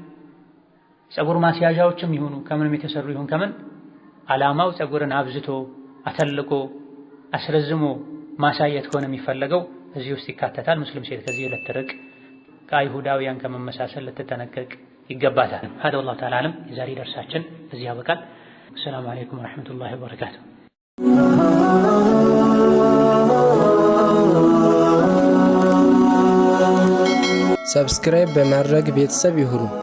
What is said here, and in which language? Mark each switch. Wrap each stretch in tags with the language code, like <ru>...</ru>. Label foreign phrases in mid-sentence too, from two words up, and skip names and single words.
<am>ፀጉር ማስያዣዎችም ይሁኑ ከምንም የተሰሩ ይሁን ከምን ዓላማው ፀጉርን አብዝቶ አተልቆ አስረዝሞ ማሳየት ከሆነ የሚፈለገው እዚህ ውስጥ ይካተታል። ሙስሊም ሴት ከዚህ ልትርቅ ከአይሁዳውያን ከመመሳሰል ልትጠነቀቅ ይገባታል።</am> <ar>هذا والله تعالى أعلم።</ar> <am>የዛሬ ደርሳችን እዚህ ያበቃል።</am> <ar>السلام عليكم ورحمة الله وبركاته።</ar> <am>ሰብስክራይብ በማድረግ ቤተሰብ ይሁኑ።</am>